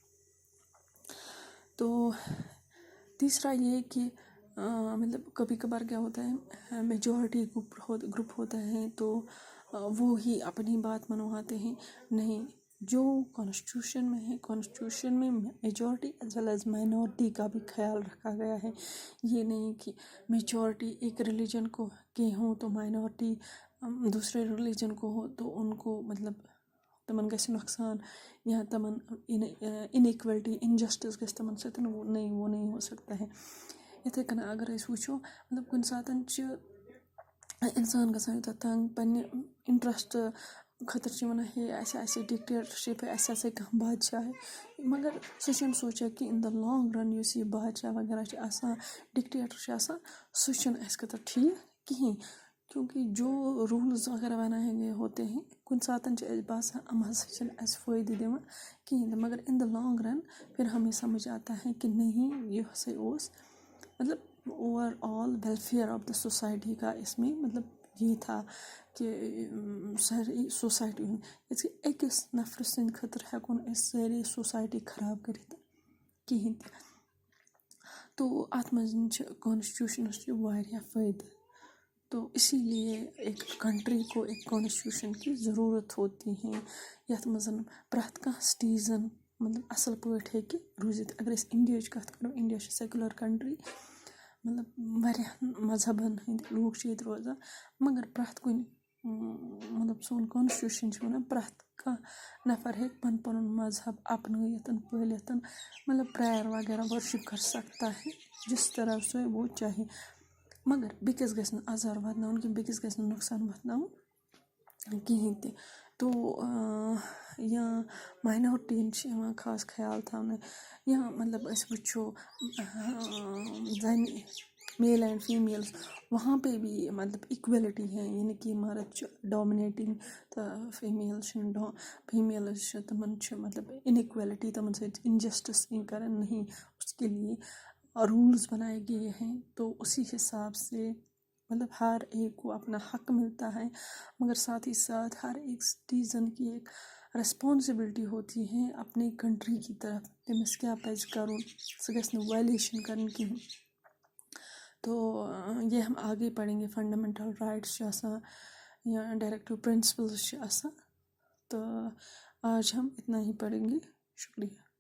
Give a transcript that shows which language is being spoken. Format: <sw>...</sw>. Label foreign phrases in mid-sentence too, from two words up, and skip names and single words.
<ur>تو تیسرا یہ کہ مطلب کبھی کبھار کیا ہوتا ہے، میجورٹی گروپ ہوتا ہے تو وہ ہی اپنی بات منواتے ہیں. نہیں، جو کانسٹیٹیوشن میں ہے، کانسٹیٹیوشن میں</ur> <en>majority as well as minority</en> <ur>کا بھی خیال رکھا گیا ہے. یہ نہیں کہ میجورٹی ایک ریلیجن کو کے ہوں تو مائنورٹی دوسرے ریلیجن کو ہو تو ان کو مطلب</ur> <ks>تمن گژھِ نقصان یا تمن</ks> <en>inequality injustice</en> <ks>گژھِ تمن سۭتۍ،</ks> <ur>وہ نہیں ہو سکتا ہے.</ur> <ks>یِتھے کٔنۍ اگر أسۍ وٕچھو مطلب کُنہِ ساتہٕ چھِ اِنسان گژھان یوٗتاہ تنٛگ پنٛنہِ اِنٹرٛسٹ خٲطرٕ چھِ وَنان ہے اَسہِ آسہِ ڈِکٹیٹرشِپ، اَسہِ ہسا کانٛہہ بادشاہ مگر سُہ چھُنہٕ سونٛچان کہِ</ks> <en>in the long run</en> <ks>یُس یہِ بادشاہ وغیرہ چھِ آسان، ڈِکٹیٹر چھِ آسان، سُہ چھُنہٕ اَسہِ خٲطرٕ ٹھیٖک کِہیٖنۍ.</ks> <ur>کیونکہ جو رولز وغیرہ بنائے گئے ہوتے ہیں</ur> <ks>کُنہِ ساتہٕ چھِ اَسہِ باسان یِم ہسا چھِنہٕ اَسہِ فٲیدٕ دِوان کِہیٖنۍ تہِ،</ks> <ur>مگر</ur> <en>in the long run</en> <ur>پھر ہمیں سمجھ آتا ہے کہ نہیں یہ ہسا اوس مطلب</ur> <en>overall welfare of the society</en> <ur>کا اس میں مطلب یہ تھا کہ ساری سوسائٹی</ur> <ks>ہُنٛد یِتھ کٔنۍ أکِس نفرٕ سٕنٛدِ خٲطرٕ ہٮ۪کو نہٕ أسۍ سٲری سوسایٹی خراب کٔرِتھ کِہیٖنۍ تہِ. تو اَتھ منٛز چھِ کانسٹیٹیوشنَس چھِ واریاہ فٲیدٕ.</ks> <ur>تو اسی لیے ایک کنٹری کو ایک کانسٹیٹیوشن کی ضروٗرت ہوتی ہے</ur> <ks>یَتھ منٛز پرٛٮ۪تھ کانٛہہ سِٹیٖزَن مطلب اَصٕل پٲٹھۍ ہیٚکہِ روٗزِتھ. اگر أسۍ اِنڈیاہٕچ کَتھ کَرو، اِنڈیا چھِ سیکیوٗلَر کَنٹرٛی، مطلب واریاہَن مذہبَن ہٕنٛدۍ لوٗکھ چھِ ییٚتہِ روزان، مگر پرٛٮ۪تھ کُنہِ مطلب سون کانسٹیٹیوشن چھِ وَنان پرٛٮ۪تھ کانٛہہ نفر ہیٚکہِ پَنُن پَنُن مذہب اپنٲیِتھ پٲلِتھ مطلب پرٛیَر وغیرہ</ks> <ur>ورشِپ کر سکتا ہے جس طرح سے وہ چاہے،</ur> <ks>مگر بیٚکِس گژھِ نہٕ اَزار واتناوُن کینٛہہ، بیٚکِس گژھِ نہٕ نۄقصان واتناوُن کِہیٖنۍ تہِ. تو یا ماینارٹیٖیَن چھِ یِوان خاص خیال تھاونہٕ، یا مطلب أسۍ وٕچھو زَنہِ</ks> <en>male and females</en> <ur>وہاں پہ بھی مطلب اِکویلٹی ہے، یعنی کہ</ur> <ks>مرد چھُ ڈامنیٹِنٛگ تہٕ فیٖمیل چھِنہٕ فیٖمیلٕز چھِ تِمن چھِ مطلب اِنِکویلٹی تِمن سۭتۍ انجسٹس کَران نہیں،</ks> <ur>اس کے لیے رولز بنائے گئے ہیں. تو اسی حساب سے مطلب ہر ایک کو اپنا حق ملتا ہے، مگر ساتھ ہی ساتھ ہر ایک سٹیزن کی ایک ریسپانسبلٹی ہوتی ہے اپنی کنٹری کی طرف،</ur> <ks>تٔمِس کیٛاہ پَزِ کَرُن، سُہ گژھِ نہٕ وایلیشَن کَرٕنۍ کِہیٖنۍ.</ks> <ur>تو یہ ہم آگے پڑھیں گے،</ur> <en>fundamental rights</en> <ks>چھِ آسان</ks> <ur>یا</ur> <en>directive principles</en> <ks>چھِ آسان.</ks> <ur>تو آج ہم اتنا ہی پڑھیں گے. شکریہ.</ur>